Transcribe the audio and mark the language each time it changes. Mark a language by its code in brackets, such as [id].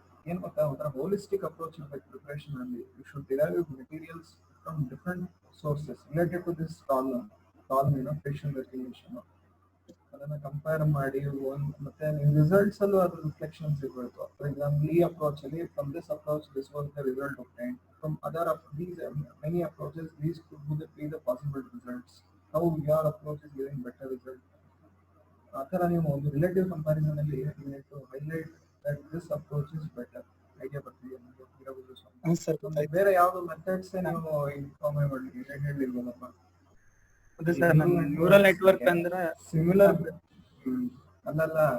[kn] ಏನ್ ಗೊತ್ತಾ, ಒಂಥರ ಹೋಲಿಸ್ಟಿಕ್ ಅಪ್ರೋಚ್ ಇರ್ಬೇಕು ಪ್ರಿಪರೇಷನ್ ಅಲ್ಲಿ. [en] You should derive materials from different sources related to this problem facial recognition. [kn] ಅದನ್ನ ಕಂಪೇರ್ ಮಾಡಿ ಮತ್ತೆ ನೀವು ರಿಸಲ್ಟ್ಸ್ ಅಲ್ಲೂ ಅದ್ರ ರಿಫ್ಲೆಕ್ಷನ್ಸ್ ಇರಬೇಕು. [en] for example [kn] ಈ ಅಪ್ರೋಚ್ ಅಲ್ಲಿ [en] From this approach this was the result obtained. From other these many approaches these could be the possible results. How your approach is giving better result. [kn] ಆ ಥರ ನೀವು ಒಂದು relative comparison ಅಲ್ಲಿ [en] Highlight that this approach is better. [kn] Idea ಬರ್ತೀವಿ ನಮಗೆ. ಬೇರೆ ಯಾವ್ದು methods ನೀವು ಇನ್ಫಾರ್ಮ್ ಮಾಡಿ ಹೇಳಿರ್ಬೋದಪ್ಪ. ನ್ಯೂರಲ್ ನೆಟ್ವರ್ಕ್ ಅಂದ್ರೆ ಸಿಮಿಲರ್ ಅಲ್ಲಲ್ಲ.